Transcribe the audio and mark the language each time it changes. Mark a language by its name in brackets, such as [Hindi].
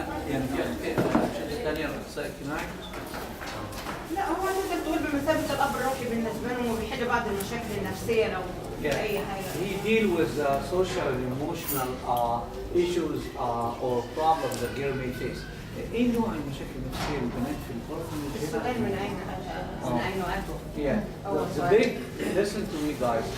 [Arabic] يعني في أشياء ثانية رئيسية اجتماعي؟ لا هو تقدر تقول بمثابة الأب الروحي بالنسبة لهم وبيحل بعض المشاكل النفسية لو في أي حاجة. [English] He deal with social and emotional issues or problems that girl may face. [Arabic] ايه نوع المشاكل النفسية للبنات في الأورفنج؟ السؤال من أين أتوا؟ [English] Yeah. The big, listen to me guys.